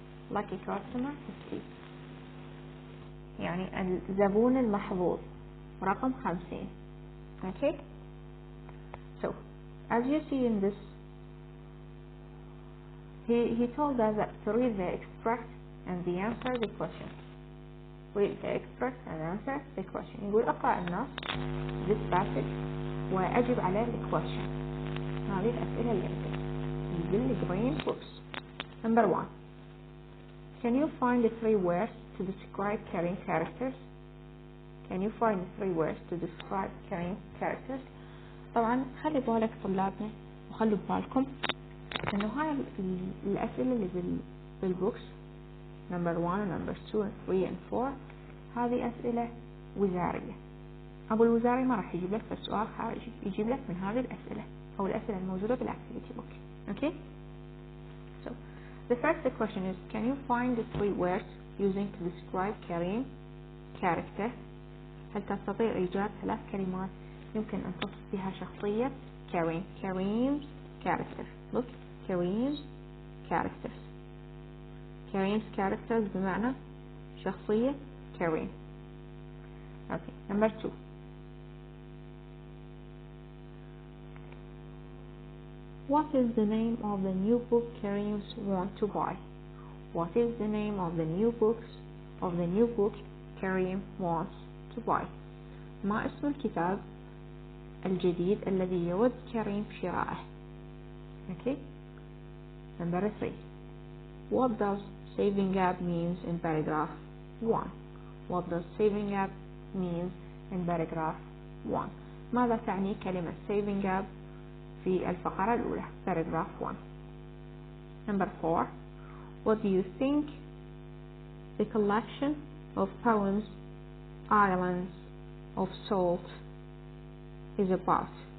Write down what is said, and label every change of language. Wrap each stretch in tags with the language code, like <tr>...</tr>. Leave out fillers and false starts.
<en>Lucky Customer</en> <ar>50 يعني الزبون المحظوظ، رقم 50.</ar> <en>Okay, so as you see in this, he told us that to read the extract and the answer the question. Read the extract and answer the question.</en> <ar>يقول اقرأ النص</ar> <en>this passage</en> <ar>وأجب على</ar> <en>the question.</en> <ar>هذه الأسئلة اللي عندك.</ar> <en>green books. Number 1. Can you find the 3 words to describe Kareem characters? Can you find the 3 words to describe Kareem characters?</en> <ar>طبعا خلي بالك طلابنا وخلوا بالكم انه هاي الاسئله اللي بالبوكس نمبر 1 ونمبر 2 و 3</ar> <en>and 4</en> <ar>هذه اسئله وزاريه. ابو الوزاري ما راح يجيب لك بس سؤال خارجي، يجيب لك من هذه الاسئله او الاسئله الموجوده بالاكتيفيتي بوك.</ar> <en>Okay, so the first question is, can you find the 3 words using to describe Kareem character?</en> <ar>هل تستطيع ايجاد 3 كلمات يمكن ان تصف بها شخصيه</ar> <en>Kareem's character. Look, Kareem's characters. Kareem's characters</en> <ar>بمعنى شخصية</ar> <en>Kareem. Okay, number 2. What is the name of the new book Kareem's want to buy? What is the name of the new book Kareem wants to buy?</en> <ar>ما اسم الكتاب الجديد الذي يود كريم شراءه؟ Okay.</ar> <en>Number 3. What does saving up means in paragraph 1? What does saving up means in paragraph 1?</en> <ar>ماذا تعني كلمة</ar> <en>saving up</en> <ar>في الفقرة الأولى</ar> <en>paragraph 1? Number 4. What do you think the collection of poems Islands of Salt is about?</en>